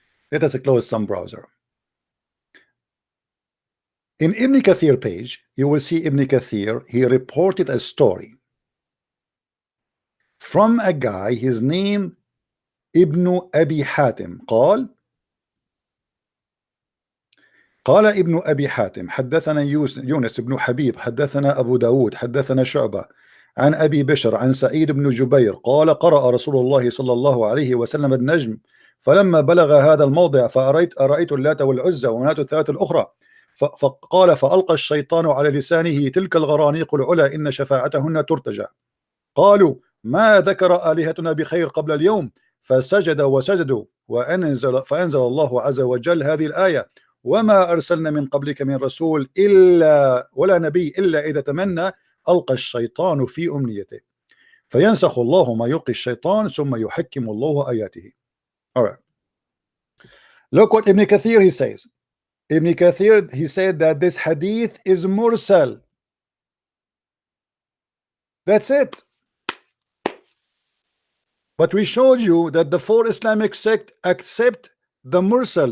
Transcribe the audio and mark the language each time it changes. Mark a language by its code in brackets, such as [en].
[en] Let us close some browser. In Ibn Kathir page, you will see Ibn Kathir, he reported a story from a guy, his name [ar] ابن أبي حاتم قال ابن أبي حاتم حدثنا يونس بن حبيب حدثنا أبو داود حدثنا شعبة عن أبي بشر عن سعيد بن جبير قال قرأ رسول الله صلى الله عليه وسلم النجم فلما بلغ هذا الموضع أرأيت اللات والعزى ومناة الثلاث الأخرى فقال فألقى الشيطان على لسانه تلك الغرانيق العلا إن شفاعتهن ترتجى. قالوا ما ذكر آلهتنا بخير قبل اليوم فسجد وسجدوا فأنزل الله عز وجل هذه الآية وما أرسلنا من قبلك من رسول إلا ولا نبي إلا إذا تمنى ألقى الشيطان في أمنيته فينسخ الله ما يلقي الشيطان ثم يحكم الله آياته. [en] All right. Look what Ibn Kathir he says. Ibn Kathir he said that this hadith is mursal. That's it. But we showed you that the four Islamic sect accept the mursal.